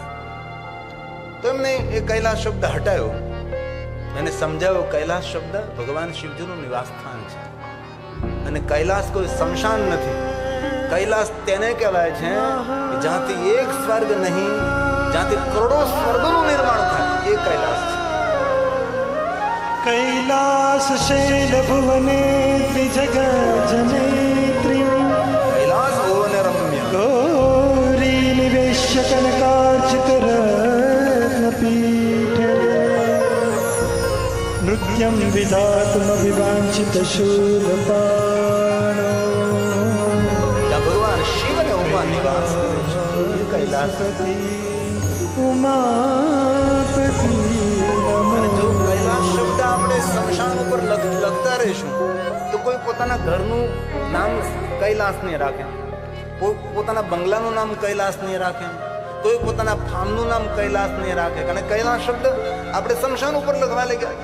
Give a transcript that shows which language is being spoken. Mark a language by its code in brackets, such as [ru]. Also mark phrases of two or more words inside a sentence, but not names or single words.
[gu] તો એમને એ કૈલાસ શબ્દ હટાયો, એને સમજાવ્યો કૈલાસ શબ્દ ભગવાન શિવજીનું નિવાસ સ્થાન છે, અને કૈલાસ કોઈ સ્મશાન નથી. કૈલાસ તેને કહેવાય છે જ્યાંથી એક સ્વર્ગ નહીં, જ્યાંથી કરોડો સ્વર્ગનું નિર્માણ થાય, એ કૈલાસ છે. [sa] कैलासशैलभुवने त्रिजगज्जनेत्री કૈલાસ ભુવને રમ્ય गौरी निवेश्य कनकार्चितरत्नपीठे नृत्यं विधातुमभिवाञ्छितशूलपाणो [gu] ત્યાં ભગવાન શિવ અને ઉમા નિવાસ કરે છે એ કૈલાસ. [sa] उमापति [gu] અને જો કૈલાસ શબ્દ આપણે સ્મશાન ઉપર લખતા રહીશું તો કોઈ પોતાના ઘરનું નામ કૈલાસ નહીં રાખે, કોઈ પોતાના બંગલાનું નામ કૈલાસ નહીં રાખે, કોઈ પોતાના ફાર્મનું નામ કૈલાસ નહીં રાખે, કારણ કે કૈલાસ શબ્દ આપણે સ્મશાન ઉપર લખવા લાગ્યા.